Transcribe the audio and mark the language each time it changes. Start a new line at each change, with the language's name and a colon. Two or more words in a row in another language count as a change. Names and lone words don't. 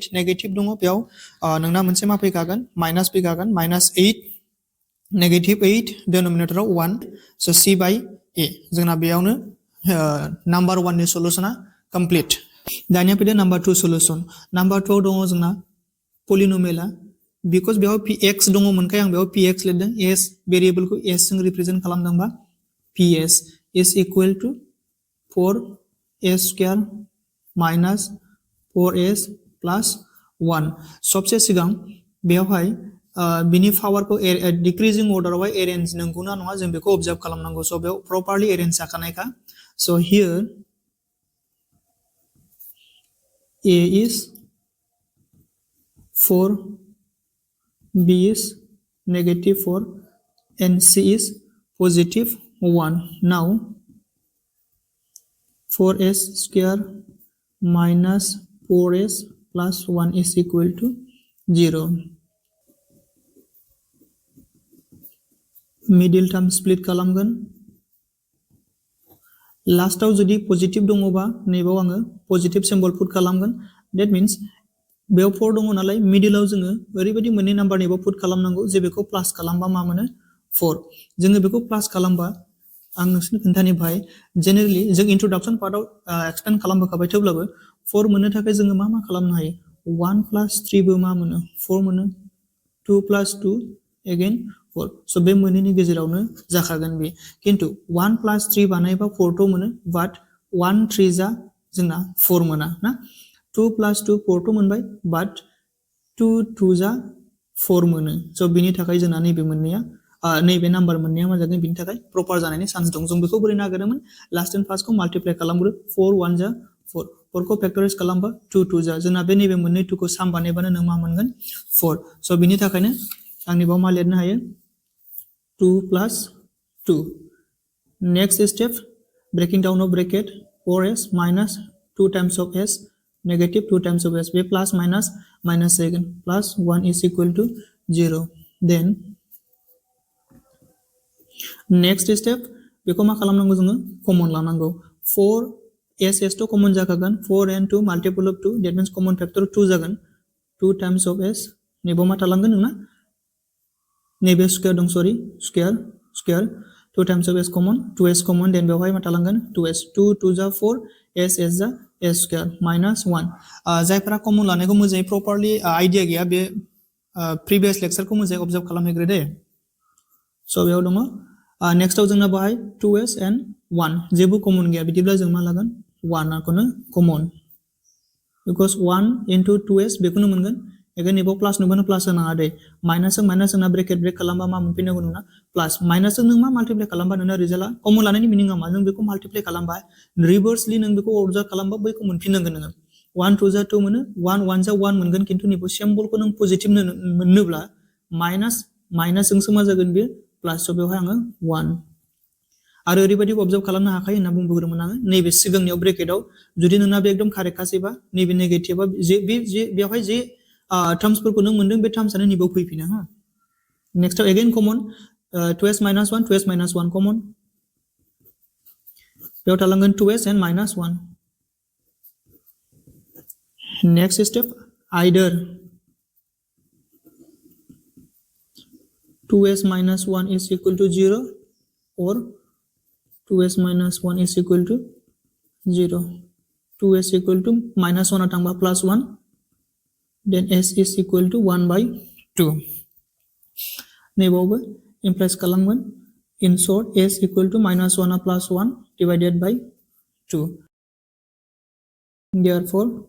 Bodo: नेगेटिभ दङ बेयाव नोंना मोनसे मा फैखागोन माइनास फैखागोन
English: minus 8 negative 8
Bodo: डिन'मिनेटराव 1 स'
English: c by a
Bodo: जोंना बेयावनो नाम्बार 1 नि सलुशना कमप्लिट दानिया फैदो नाम्बार 2 सलुशन नाम्बार 2 दङ जोंना पलिनोमियला बिकज बेयाव px दङमोनखाय आं बेयाव px लिरदों s भेरिएबलखौ s जों रिप्रेजेन्ट खालामदोंबा
English: ps is equal to 4s square minus 4s plus 1
Bodo: सबसे सिगां बेवहाय बिनि पावारखौ डिक्रिजिं अर्डारावहाय एरेन्ज नंगौना नङा जों बेखौ अबजार्भ खालामनांगौ स' बेयाव
English: properly arrange
Bodo: जाखानायखा
English: so here a is 4 b is negative 4 and c is positive 1 now 4s square minus 4s plus 1 is equal to 0 middle term split
Bodo: खालामगोन लास्टआव जुदि पजिटिभ दङबा नैबाव आङो
English: positive symbol put
Bodo: खालामगोन
English: that means
Bodo: बेयाव 4 दङ नालाय मिडिलाव जोङो ओरैबायदि मोननै नाम्बारनिबो पुट खालामनांगौ जे बेखौ प्लास खालामबा मा मोनो 4 जोङो बेखौ प्लास खालामबा आं नोंसोरनो खोन्थानिफ्राय जेनेरेलि जों इन्ट्रडक्शन पार्टआव एक्सप्लेन खालामबोखाबाय थेवब्लाबो 4 मोननो थाखाय जोङो मा खालामनो हायो
English: 1 plus 3
Bodo: बो मा मोनो 4 मोनो
English: 2 plus 2 again 4 so
Bodo: बे मोननैनि गेजेरावनो जाखागोन बे खिन्थु
English: 1 plus 3
Bodo: बानायबा 4 थ' मोनो but 1 3 जा जोंना 4 मोना ना 2 plus 2 4 थ' मोनबाय but 2 2 जा 4 मोनो so बिनि थाखाय जोंना नैबे मोननैया नैबे नाम्बार मोननैया मा जागोन बिनि थाखाय प्रपार जानायनि चान्स दं जों बेखौ बोरै नागिरोमोन
English: last and first
Bodo: खौ माल्टिप्लाइ खालामग्रो 4 1 जा 4 4 खौ फैक्टराइज खालामबा 2 2 जा जोंना बे नैबे मोननै 2 खौ साम बानायबानो नों मा मोनगोन 4 so बिनि थाखायनो आंनि बाव मा लिरनो हायो
English: 2 plus 2 next step breaking down of bracket 4s minus 2 times of s
Bodo: negative 2 times of s बे
English: plus minus minus
Bodo: जागोन
English: plus 1 is equal to 0 then next step
Bodo: बेखौ मा खालामनांगौ जोङो कमन लानांगौ 4 s थ' कमन जाखागोन
English: 4 and 2 multiple of 2 that means common factor 2
Bodo: जागोन
English: 2 times of s
Bodo: नैबो मा थालांगोन नोंना नैबे स्क्वायर दं सरि स्क्वायर
English: 2 times of s common 2s common then
Bodo: बेवहाय मा थालांगोन 2s 2 2 जा 4 s s जा
English: s square minus 1
Bodo: जायफोरा कमन लानायखौ मोजाङै
English: properly idea
Bodo: गैया बे प्रिभियास लेक्चारखौ मोजाङै अबजार्भ खालामहैग्रो दे so बेयाव दङ नेक्स्टआव जोंना बाहाय
English: 2s and 1
Bodo: जेबो कमन गैया बिदिब्ला जों मा लागोन 1 खौनो कमन
English: because 1 into 2s
Bodo: बेखौनो मोनगोन एगेन नेबाव प्लास नुबानो प्लास होनाङा दे माइनासजों माइनास होना
English: bracket break
Bodo: खालामबा मा मोनफिननांगौ नोंना प्लास माइनासजों नों मा माल्टिप्लाइ खालामबा नोंना रिजाल्टआ कमन लानायनि मिनिङा मा जों बेखौ माल्टिप्लाइ खालामबा रिभार्सलि नों बेखौ अबजार्भ खालामबा बैखौ मोनफिननांगोन नोङो 1 2 जा 2 मोनो 1 1 जा 1 मोनगोन खिन्थु नैबे सिम्बलखौ नों पजिटिभ मोननोब्ला माइनासजोंसो मा जागोन बे प्लास so बेवहाय आङो 1 आरो ओरैबायदि अबजार्भ खालामनो हाखायो होनना बुंबोग्रोमोन आङो नैबे सिगांनियाव ब्रेकेटआव जुदि नोंना बे एकदम कारेक्टखासैबा नैबे नेगेटिभआ बेवहाय जे टार्म्सफोरखौ नों मोनदों बे टार्म्सआनो नैबेयाव फैफिनो हा नेक्स्टआव एगेन कमन
English: 2s minus 1 2s minus 1
Bodo: कमन बेयाव थालांगोन
English: 2s and minus 1 next step either 2s minus 1 is equal to 0 or 2s minus 1 is equal to 0 2s equal to minus 1 atangba plus 1 then s is equal to 1 by 2 neighbor implies kalamgan in short s equal to minus 1 plus 1 divided by 2 therefore